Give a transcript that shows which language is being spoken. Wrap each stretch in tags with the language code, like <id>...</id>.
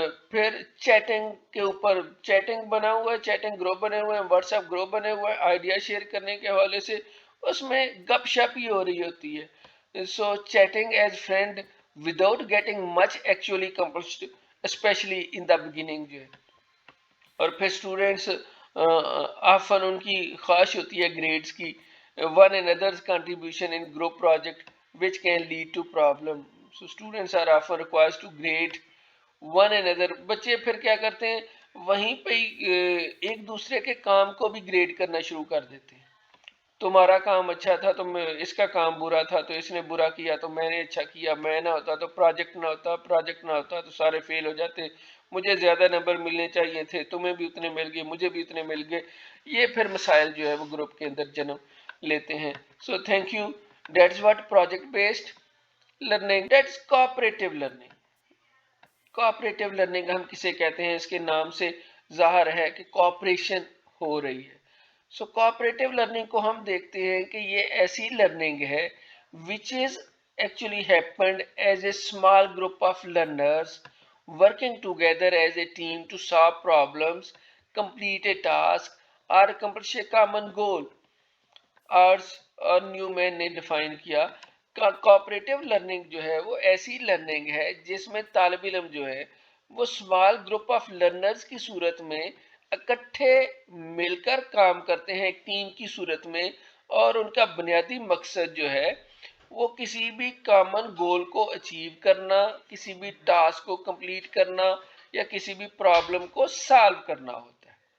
<ur>پھر چیٹنگ کے اوپر چیٹنگ بنا ہوا ہے، چیٹنگ گروپ بنے ہوئے ہیں، واٹس ایپ گروپ بنے ہوئے ہیں، آئیڈیا شیئر کرنے کے حوالے سے اس میں گپ شپ ہی ہو رہی ہوتی ہے.</ur> <en>so chatting as friend without getting much actually compulsed especially in the beginning</en> <ur>جو ہے. اور پھر</ur> <en>students often</en> <ur>ان کی خواہش ہوتی ہے گریڈز کی.</ur> <en>one another's contribution in group project which can lead to problem. So students are often required to grade one another.</en> <ur>بچے پھر کیا کرتے ہیں وہیں پہ ایک دوسرے کے کام کو بھی گریڈ کرنا شروع کر دیتے ہیں. تمہارا کام اچھا تھا تو اس کا کام برا تھا تو اس نے برا کیا تو میں نے اچھا کیا، میں نہ ہوتا تو پروجیکٹ نہ ہوتا، پروجیکٹ نہ ہوتا تو سارے فیل ہو جاتے، مجھے زیادہ نمبر ملنے چاہیے تھے، تمہیں بھی اتنے مل گئے، مجھے بھی اتنے مل گئے. یہ پھر مسائل جو ہے وہ گروپ کے اندر جنم لیتے ہیں.</ur> <en>So thank you. That's what project based learning, that's cooperative learning.</en> <ur>Cooperative learning ہم کسے کہتے ہیں؟ اس کے نام سے ظاہر ہے کہ کوآپریشن ہو رہی ہے. سو کوآپریٹو لرننگ کو ہم دیکھتے ہیں کہ یہ ایسی لرننگ ہے</ur> <en>which is actually happened as a small group of learners working together as a team to solve problems, complete a task or accomplish a common goal.</en> <ur>Arts اور نیو مین نے ڈیفائن کیا کوآپریٹو لرننگ جو ہے وہ ایسی learning ہے جس میں طالب علم جو ہے وہ اسمال گروپ آف لرنرز کی صورت میں اکٹھے مل کر کام کرتے ہیں ایک ٹیم کی صورت میں، اور ان کا بنیادی مقصد جو ہے وہ کسی بھی کامن گول کو اچیو کرنا، کسی بھی ٹاسک کو کمپلیٹ کرنا یا کسی بھی پرابلم کو سالو کرنا ہوتا ہے.</ur>